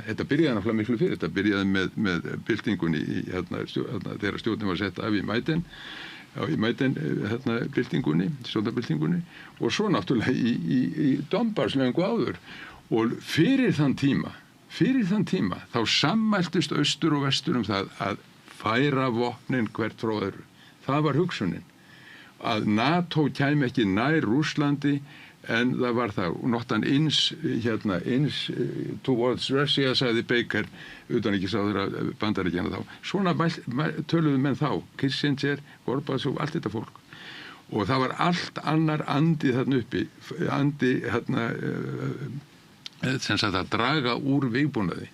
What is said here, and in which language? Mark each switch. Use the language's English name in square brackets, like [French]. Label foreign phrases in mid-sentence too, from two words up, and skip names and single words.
[Icelandic] Þetta byrjaði náttúrulega miklu fyrir. Þetta byrjaði með byltingunni þegar stjórnin var sett af í Maiden, byltingunni, stjórnarbyltingunni, og svo náttúrulega í Donbass löngu áður. Og fyrir þann tíma þá sammæltust austur og vestur það að færa vopnin hvert frá öðru. Það var hugsunin. Að NATO kæmi ekki nær Rússlandi, en það var það. [English] Not an inch towards Russia, [Icelandic] sagði Baker, utanríkisráðherra Bandaríkjanna þá. Svona töluðu menn þá. Kissinger, Gorbatsov, allt þetta fólk. Og það var allt annar andi þarna uppi. Sem sagt að draga úr vígbúnaði.